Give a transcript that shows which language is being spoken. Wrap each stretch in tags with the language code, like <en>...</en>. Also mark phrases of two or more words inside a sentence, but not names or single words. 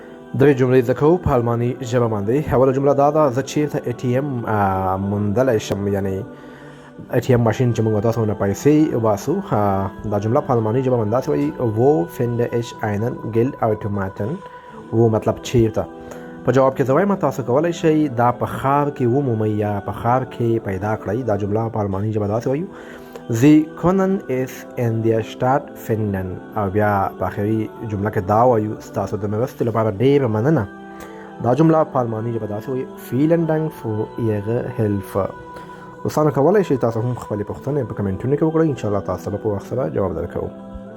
<ps>درې جملې زده کوو په الماني ژبه باندې. اوله جمله دا ده زه چیرته اې ټي ایم موندلی شم، یعنی</ps> <en>ATM machine</en> <ps>چې موږ تاسو نه پیسې وباسو. دا جمله په الماني ژبه باندې داسې وایي</ps> <de>wo finde ich einen Geldautomaten.</de> <ps>wo مطلب چیرته. په جواب کې زه وایم تاسو کولی شئ دا په ښار کې ومومئ یا په ښار کې پیدا کړئ.</ps> <de>دا جمله په الماني ژبه داسې وایو Sie können es in der Stadt finden.</de> <ps>او بیا په آخري جمله کې دا وایو ستاسو د مرستې لپاره ډېره مننه.</ps> <de>دا جمله په الماني ژبه داسې وایي vielen Dank für Ihre Hilfe.</de> <ps>دوستانو کولی شئ تاسو هم خپلې پوښتنې په کمنټونو کې وکړئ. انشاءالله تاسو به په وخت سره جواب درکوو.</ps>